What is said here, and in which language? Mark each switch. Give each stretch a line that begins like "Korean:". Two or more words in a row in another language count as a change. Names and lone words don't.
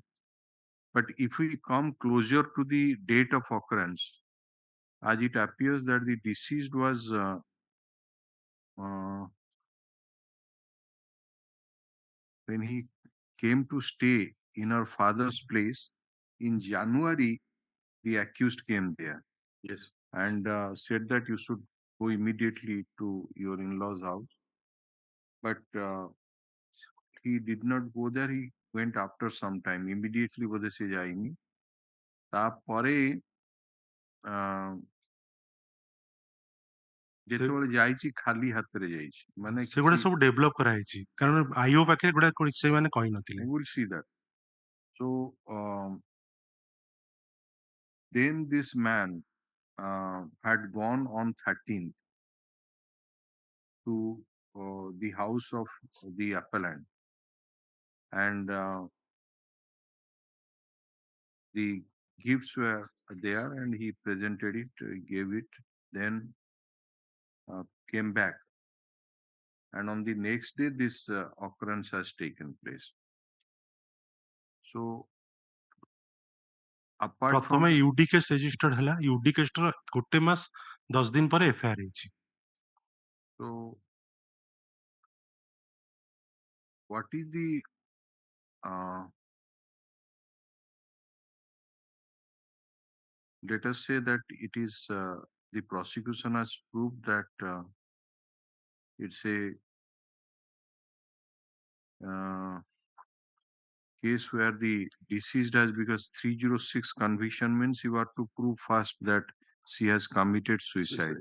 English: But if we come closer to the date of occurrence, as it appears that the deceased was uh, when he came to stay in her father's place in January, the accused came there. Yes. And said that you should go immediately to your in-laws' house. But he did not go there. He went after some time. Immediately
Hindi: बोधे से जाएंगे.
Odia: तापरे ଯେତେବେଳେ ଯାଇଛି ଖାଲି ହାତରେ ଯାଇଛି ମାନେ ସେଗୁଡା ସବୁ ଡେଭଲପ କରାଯାଇଛି କାରଣ ଆଇଓ ପାଖରେ ଗୁଡା ସେମାନେ କହି ନଥିଲେ.
English: We will see that. So then this man had gone on 13th to the house of the appellant, and the gifts were there, and he presented it, gave it, then came back. And on the next day, this occurrence has taken place. So, apart from
Odia: ପ୍ରଥମେ
English: UD case registered
Odia: ହେଲା.
English: UD case
Odia: ର 1 ମାସ 10 ଦିନ ପରେ ଏଫଆଇଆର ହେଇଛି.
English: So, what is the let us say that it is the prosecution has proved that it's a case where the deceased has, because 306 conviction means you have to prove first that she has committed suicide.